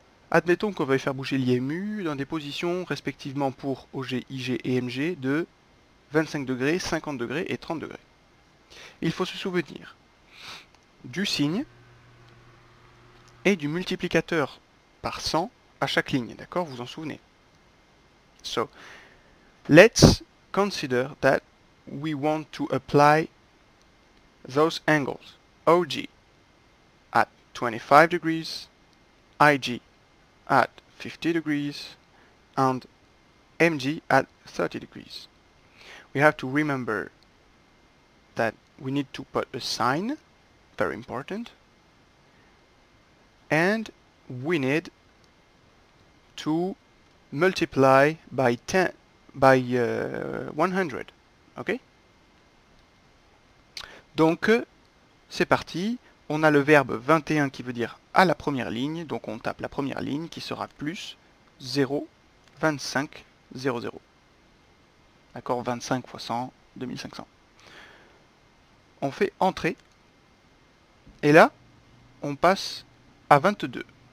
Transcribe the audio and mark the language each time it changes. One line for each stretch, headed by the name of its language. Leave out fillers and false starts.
French: Admettons qu'on veuille faire bouger l'IMU dans des positions respectivement pour OG, IG et MG de 25 degrés, 50 degrés et 30 degrés. Il faut se souvenir du signe et du multiplicateur par 100 à chaque ligne, d'accord? Vous vous en souvenez?
English: So, let's consider that we want to apply those angles. OG at 25 degrees, IG at 50 degrees, and MG at 30 degrees. We have to remember that we need to put a sign, very important, and we need to multiply by 100, ok?
French: Donc c'est parti, on a le verbe 21 qui veut dire à la première ligne, donc on tape la première ligne qui sera plus 0, 25, 0, 0. D'accord, 25 fois 100, 2500. On fait entrée, et là, on passe à 22.